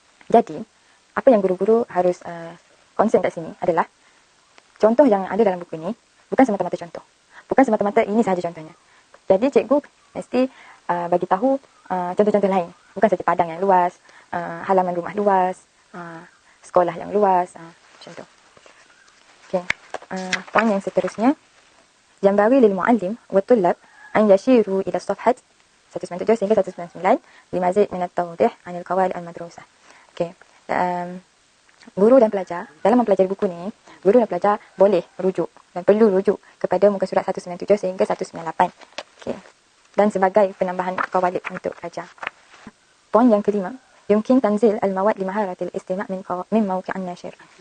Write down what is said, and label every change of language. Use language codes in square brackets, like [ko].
[ms] Jadi, apa yang guru-guru harus concern kat sini adalah contoh yang ada dalam buku ini bukan semata-mata contoh. Bukan semata-mata ini sahaja contohnya. Jadi cikgu mesti bagi tahu contoh-contoh lain. Bukan saja padang yang luas, halaman rumah luas, sekolah yang luas, contoh. Okay. Poin yang seterusnya, [ar] ينبغي للمعلم والطلاب أن يشيروا إلى الصفحة 197 [ms] hingga 199 [ar] لمزيد من التوضيح عن القواعد المدروسة. [ms] Okay. Guru dan pelajar dalam mempelajari buku ni, guru dan pelajar boleh rujuk dan perlu rujuk kepada muka surat 197 sehingga 198. Okay. Dan sebagai penambahan qawaid untuk pelajar. Poin yang kelima, [ar] يمكن تنزيل المواد لمهارة الاستماع من موقع الناشر.